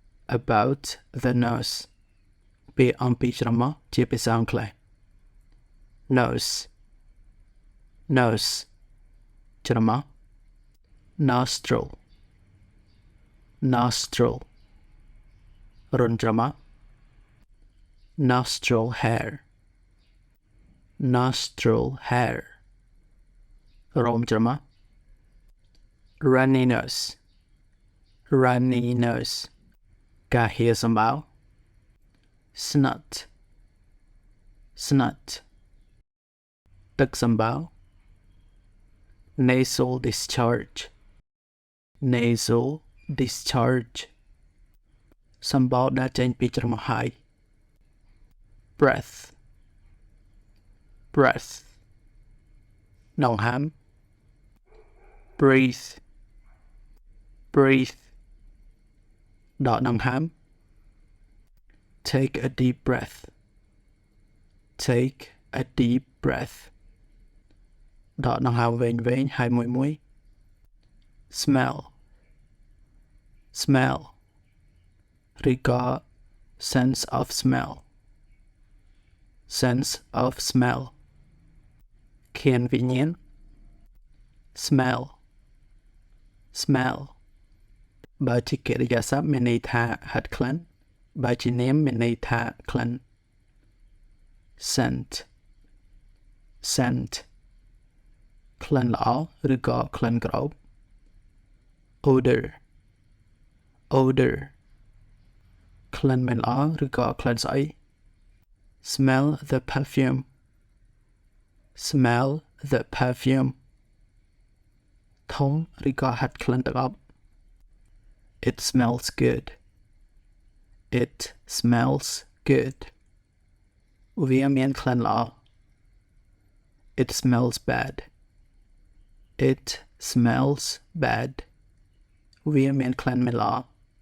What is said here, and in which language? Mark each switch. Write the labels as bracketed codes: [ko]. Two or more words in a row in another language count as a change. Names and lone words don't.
[en] about the nose [km] ពាក្យអំពីច្រមុះជាភាសាអង់គ្លេស [en] nose nose ច្រមុះ nostril nostril [km] រន្ធច្រមុះ [en] nostril hair nostril hair [km] រោមច្រមុះ [en] runny nose runny nose [km] ការហៀរសម្បោរ [en] snot snot [km] ទឹកសម្បោរ [en] nasal discharge nasal discharge [km] សម្បោរដែល ចេញពីច្រមុះហើយ [en] breath breath ដង្ហើម breathe breathe [km] ដកដង្ហើម [en] take a deep breath take a deep breath [km] ដកដង្ហើមវែងៗហើយមួយ [en] smell smell [km] ឬក៏ [en] sense of smell sense of smell [km] ឃានវិញ្ញាណ [en] smell smell [km] បើជាកិរិយាស ព្ទមានន័យថាហិតក្លិនបើជានាមមានន័យថាក្លិន [en] scent scent [km] ក្លិនល្អឬក៏ក្លិនក្រអូប [en] odor odor [km] ក្លិនមិន ល្អឬក៏ក្លិនស្អុយ [en] smell the perfume smell the perfume [km] ធំឬក៏ហិតក្លិនទាំងអប់ [en] it smells good it smells good [km] វាមានក្លិនល្អ [en] it smells bad it smells bad [km] វាមានក្លិនមិនល្អ